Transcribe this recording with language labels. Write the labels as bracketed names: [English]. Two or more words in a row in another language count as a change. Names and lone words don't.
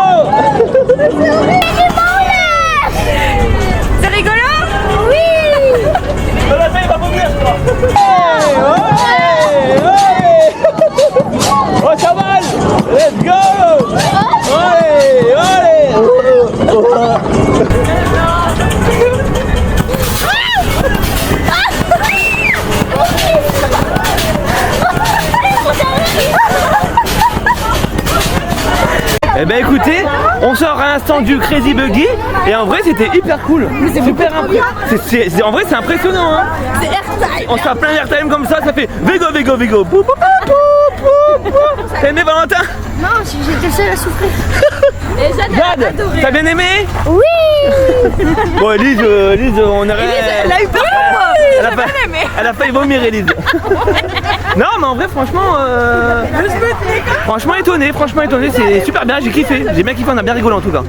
[French] C'est rigolo? Oui! La taille va vomir, je crois! Oh, ça va! [English] Let's go! [French] Allez! Allez! Eh ben écoutez, on sort à l'instant du Crazy Buggy et en vrai c'était hyper cool. Super en vrai c'est impressionnant hein. C'est airtime. On se fait plein d'airtime comme ça fait Vego Vego Vego. Pou, pou, pou, pou, pou. T'as aimé Valentin? Non, j'étais seule à souffrir. Et Jade, t'as bien aimé? Oui. Bon Elise, on aurait... Elle a eu peur pour moi. Elle a failli vomir Elise. Non mais en vrai franchement franchement étonné, c'est super bien, j'ai kiffé, j'ai bien kiffé, on a bien rigolé en tout cas.